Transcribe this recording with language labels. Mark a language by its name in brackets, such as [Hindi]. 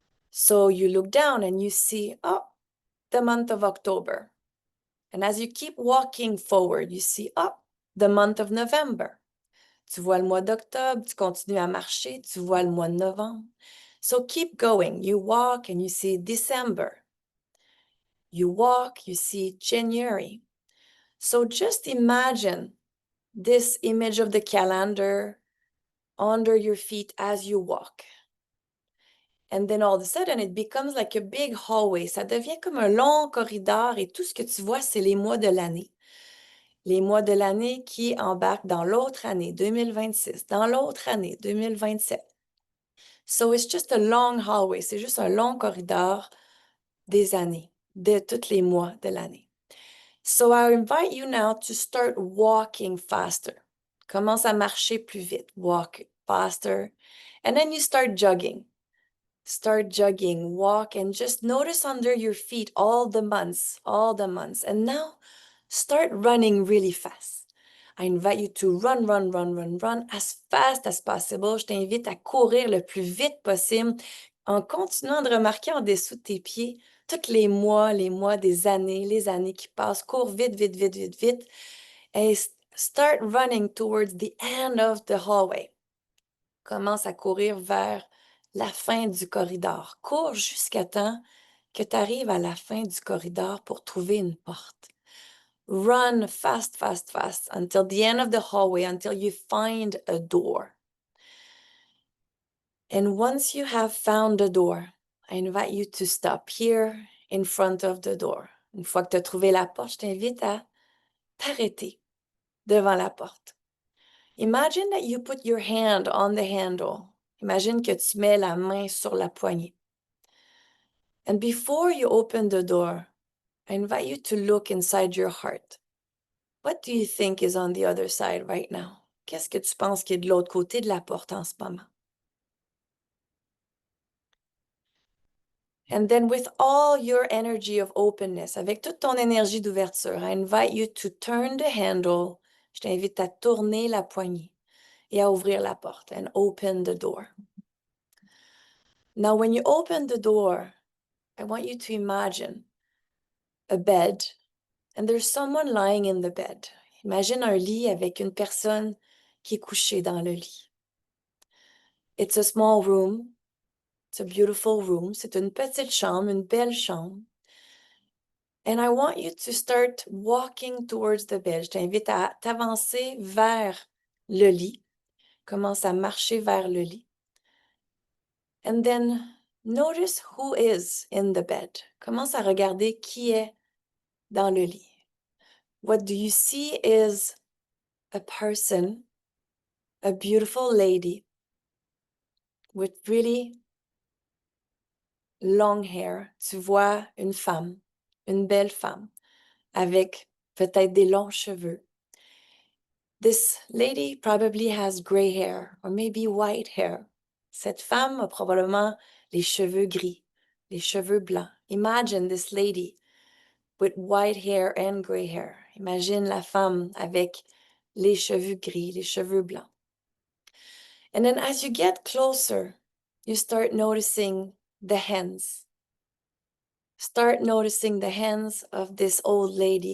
[English] So you look down and you see, oh, the month of October. And as you keep walking forward, you see, oh, the month of November. [French] Tu vois le mois d'octobre, tu continues à marcher, tu vois le mois de novembre. [English] So keep going. You walk and you see December. You walk, you see January. So just imagine this image of the calendar under your feet as you walk. And then all of a sudden, it becomes like a big hallway. [French] Ça devient comme un long corridor et tout ce que tu vois, c'est les mois de l'année. Les mois de l'année qui embarquent dans l'autre année, 2026, dans l'autre année, 2027. [English] So it's just a long hallway. [French] C'est juste un long corridor des années, de tous les mois de l'année. [English] So I invite you now to start walking faster. [French] Commence à marcher plus vite. [English] Walk faster. And then you start jogging. Start jogging, walk, and just notice under your feet all the months. And now start running really fast. I invite you to run as fast as possible. [French] Je t'invite à courir le plus vite possible en continuant de remarquer en dessous de tes pieds tous les mois, des années, les années qui passent. Cours vite. Et [English] start running towards the end of the hallway. [French] Commence à courir vers la fin du corridor. Cours jusqu'à temps que tu arrives à la fin du corridor pour trouver une porte. [English] Run fast until the end of the hallway, until you find a door. And once you have found the door, I invite you to stop here in front of the door. [French] Une fois que tu as trouvé la porte, je t'invite à t'arrêter devant la porte. [English] Imagine that you put your hand on the handle. [French] Imagine que tu mets la main sur la poignée. [English] And before you open the door, I invite you to look inside your heart. What do you think is on the other side right now? [French] Qu'est-ce que tu penses qui est de l'autre côté de la porte en ce moment? [English] And then with all your energy of openness, [French] avec toute ton énergie d'ouverture, [English] I invite you to turn the handle. [French] Je t'invite à tourner la poignée et à ouvrir la porte [English] and open the door. Now, when you open the door, I want you to imagine a bed and there's someone lying in the bed. [French] Imagine un lit avec une personne qui est couchée dans le lit. [English] It's a small room. It's a beautiful room. [French] C'est une petite chambre, une belle chambre. [English] And I want you to start walking towards the bed. [French] Je t'invite à t'avancer vers le lit. Commence à marcher vers le lit. [English] And then notice who is in the bed. [French] Commence à regarder qui est dans le lit. [English] What do you see is a person, a beautiful lady with really long hair. [French] Tu vois une femme, une belle femme, avec peut-être des longs cheveux. [English] This lady probably has gray hair or maybe white hair. [French] Cette femme a probablement les cheveux gris, les cheveux blancs. [English] Imagine this lady with white hair and gray hair. [French] Imagine la femme avec les cheveux gris, les cheveux blancs. [English] And then as you get closer, you start noticing the hands. Start noticing the hands of this old lady.